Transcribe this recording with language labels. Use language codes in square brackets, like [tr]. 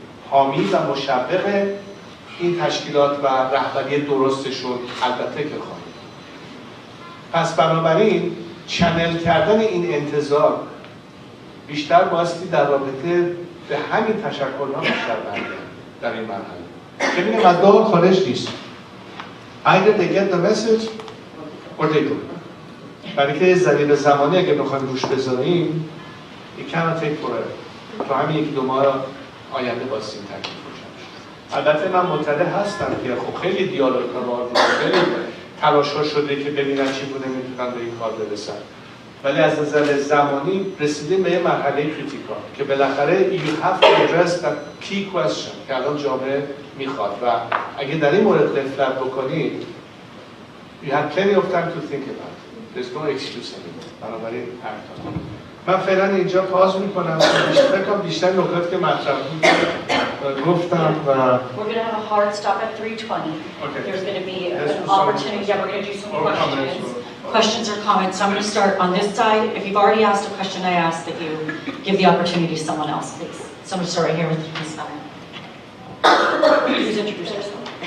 [fa] حامی و مشوق این تشکیلات و رهبری درستشون البته که خواهیم. پس بنابراین چنل کردن این انتظار بیشتر بایستی در رابطه به همین تشکل‌ها بیشتر برگرده در این مرحله. که میگم از دور خارج نیست. [en] Either they get the message or they don't. [fa] برای که ضریب زمانی اگه بخوایم روش بذاریم [en] it cannot take forever. [fa] تو همین یک دو ماه آینده باسیم تکلیف روشن شد. البته من مطلع هستم که خب خیلی دیالوگ‌ها رو خیلی تلاش‌ها شده که ببینن چی بوده میتونن به این کار برسن. ولی از نظر زمانی رسیدیم به یه مرحله کریتیکال که بالاخره [en] you have to address that key question [fa] که الان جامعه میخواد و اگه در این مورد رفلکت بکنید [en] you have plenty of time to think about it. There's no excuse anymore. [fa] بنابراین من فعلا اینجا پاز میکنم. فکر کنم بیشتر نکاتی که مطرح بود گفتم و [en] We're going to have a hard stop at 3:20. Okay. There's going to be an opportunity. Yeah, we're going to do some questions or comments. So I'm going to start on this side. If you've already asked a question, I ask that you give the opportunity to someone else, please. So I'm going to start right here with Ms. Stein. Please introduce yourself.